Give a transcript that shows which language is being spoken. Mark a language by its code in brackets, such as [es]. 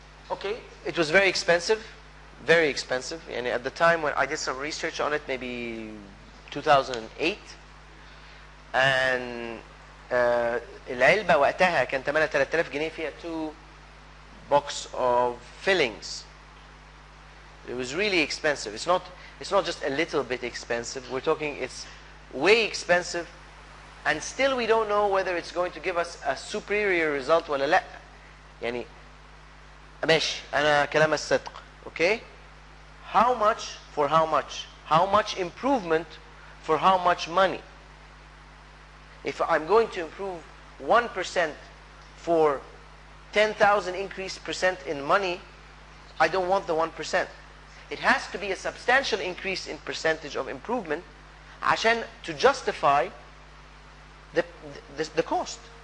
[en] Okay, it was very expensive, very expensive. And at the time when I did some research on it, maybe 2008, and [ar] العلبة وقتها كان ثمنها 3000 جنيه فيها [en] 2 box of fillings. It was really expensive. It's not just a little bit expensive. We're talking it's way expensive, and still we don't know whether it's going to give us a superior result [ar] ولا لا. يعني ماشي أنا كلام الصدق. [en] Okay? How much for how much? How much improvement for how much money? If I'm going to improve 1% for 10,000 increase percent in money, I don't want the 1%. It has to be a substantial increase in percentage of improvement عشان to justify the cost.